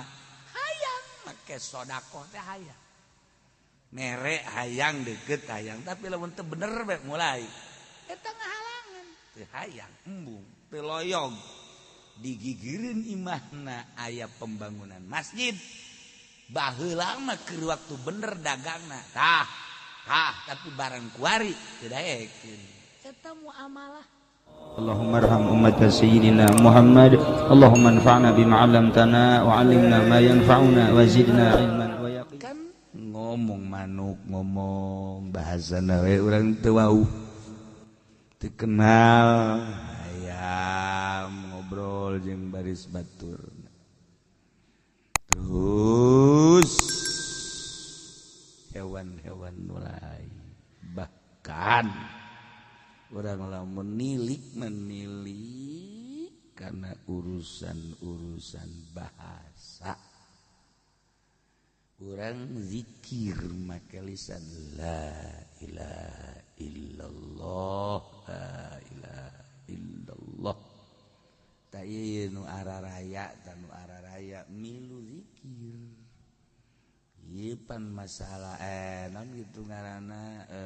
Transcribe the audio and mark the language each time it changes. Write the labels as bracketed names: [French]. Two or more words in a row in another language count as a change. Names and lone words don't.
[Sundanese] hayang make sedekah teh hayang mere hayang deket hayang tapi lamun teu bener bae mulai eta ngahalangan teu hayang embung teu loyog digigireun imahna aya pembangunan masjid baheula mah keur waktu bener dagangna tah tapi barang kuari teu daekeun eta muamalah [Arabic] اللهم ارحم أمة سيدنا محمد اللهم انفعنا بما علمتنا وعلمنا ما ينفعنا وزدنا علما [Sundanese] kan ngomong manuk ngomong bahasana we urang teu wau teu kenal ayam ngobrol jeung baris batur terus hewan-hewan mulai bahkan urang lamun menilik karena urusan bahasa urang zikir make lisan [Arabic] لا إله إلا الله لا إله إلا الله [Sundanese] ta ieu nu araraya milu zikir ieu pan masalah naon kitu ngaranna